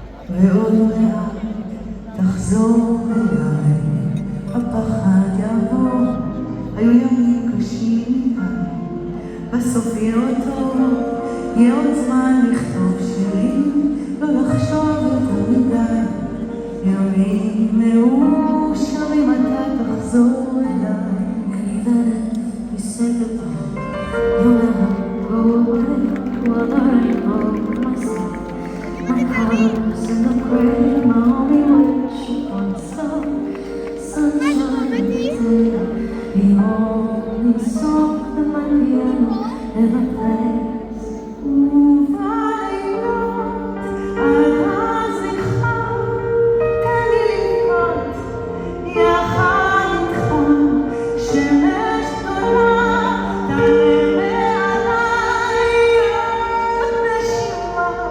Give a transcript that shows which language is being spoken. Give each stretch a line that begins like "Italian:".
Hebrew: ועוד מעט תחזור אליי, הפחד יעבור, היו ימים קשים מדי, בסוף יהיה עוד טוב, יהיה עוד זמן לכתוב שירים, לא לחשוב יותר מדי, ימים מאושרים אתה תחזור אליי.
English: Even if you say goodbye, you'll never go away, while I know myself. My colors in the gray, my only wish upon sunshine today. The only song that my piano ever plays.
Hebrew: ובלילות אז לך, תן לי לבכות יחד איתך, שמש גדולה תעלה מעליי עוד נשימה.